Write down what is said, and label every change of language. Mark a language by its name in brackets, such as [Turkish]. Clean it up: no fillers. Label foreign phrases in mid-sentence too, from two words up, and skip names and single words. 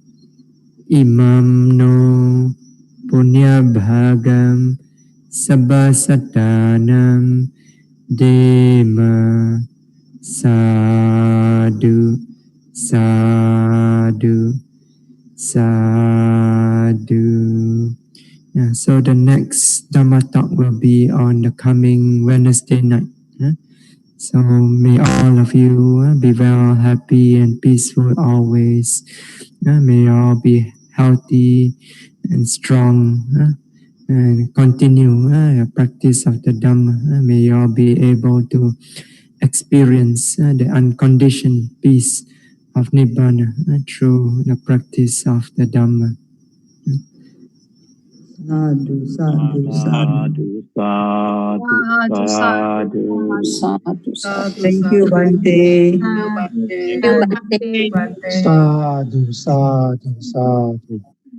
[Pali] Imam no Punyabhagam Sabbasatanam Dema. Sadhu, sadhu, sadhu. [English] Yeah, so the next Dhamma talk will be on the coming Wednesday night. So may all of you be well, happy and peaceful always. May you all be healthy and strong and continue the practice of the Dhamma. May you all be able to experience the unconditioned peace of Nibbana through the practice of the Dhamma. [Pali] Sadhu, sadhu, sadhu. [English] Thank you, Bhante. [Pali] Sadhu, sadhu, sadhu.